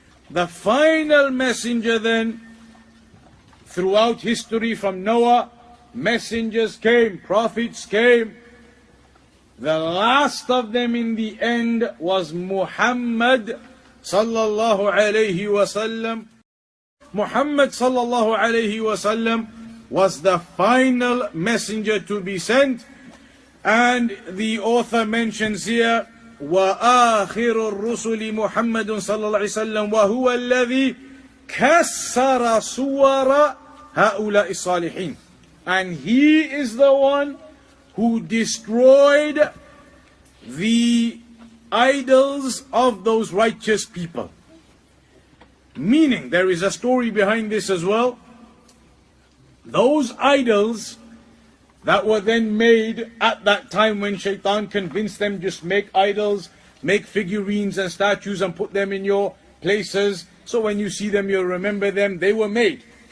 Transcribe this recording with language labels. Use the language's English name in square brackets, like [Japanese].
[English] The final messenger then, throughout history from Noah, messengers came, prophets came. The last of them in the end was Muhammad sallallahu alayhi wa sallam. Muhammad sallallahu alayhi wa sallam was the final messenger to be sent. And the author mentions here, [Arabic] وآخر الرسل محمد صلى الله عليه وسلم وهو الذي كسر صور هؤلاء الصالحين. [English] And he is the one who destroyed the idols of those righteous people. Meaning, there is a story behind this as well. Those idols that were then made at that time when Shaitan convinced them, just make idols, make figurines and statues and put them in your places, so when you see them you'll remember them. They were made.